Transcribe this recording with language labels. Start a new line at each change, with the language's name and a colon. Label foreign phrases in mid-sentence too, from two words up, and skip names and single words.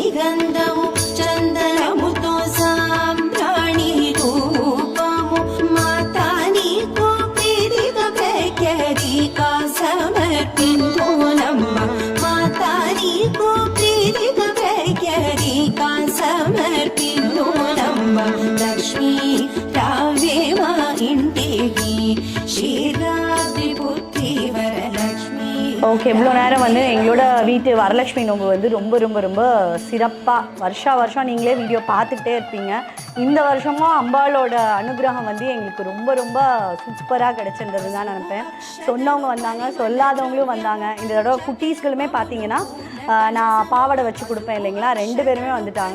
Telugu: గంధము చందనముతో సాంబ్రాణి ధూపము మాతా నీకు ప్రీతిగా ప్రఖ్యాతిగా సమర్పింతునమ్మ మాతా నీకు ప్రీతిగా ప్రఖ్యాతిగా సమర్పింతునమ్మ లక్ష్మీ రావే మా ఇంటికి క్షీరాబ్ది పుత్రి వరலட்சுமி.
Tamil: ஓகே, இவ்வளோ நேரம் வந்து எங்களோட வீட்டு வரலட்சுமி நோம்பு வந்து ரொம்ப ரொம்ப ரொம்ப சிறப்பாக வருஷம் நீங்களே வீடியோ பார்த்துட்டே இருப்பீங்க. இந்த வருஷமும் அம்பாளோட அனுகிரகம் வந்து எங்களுக்கு ரொம்ப ரொம்ப சூப்பராக கிடச்சிருந்தது தான் நினைப்பேன். சொன்னவங்க வந்தாங்க, சொல்லாதவங்களும் வந்தாங்க. இந்த தடவை குட்டீஸ்களுமே பார்த்தீங்கன்னா நான் பாவாடை வச்சு கொடுப்பேன் இல்லைங்களா, 2 பேருமே வந்துட்டாங்க.